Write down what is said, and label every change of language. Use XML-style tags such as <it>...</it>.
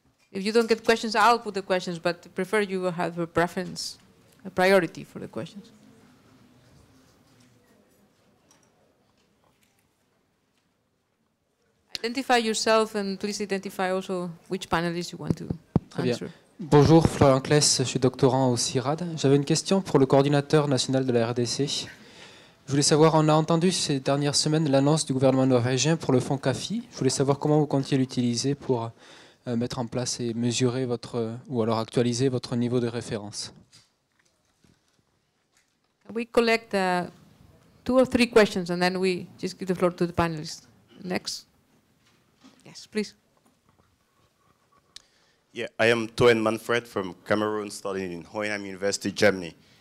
<en>If you don't get questions, I'll put the questions, but I prefer you have a preference, a priority for the questions. Identify yourself and please identify also which panelist you want to answer.</en> <fr>Bonjour, Florian Kless, je suis doctorant au CIRAD. J'avais une question pour le coordinateur national de la RDC. Je voulais savoir, on a entendu ces dernières semaines l'annonce du gouvernement norvégien pour le fonds CAFI. Je voulais savoir comment vous comptiez l'utiliser pour mettre en place et mesurer votre, ou alors actualiser votre niveau de référence.</fr> <en>We collect 2 or 3 questions and then we just give the floor to the panelists. Next. Yes, please. Yeah, I am Toen Manfred from Cameroon, studying in Hohenheim University, Germany.</en>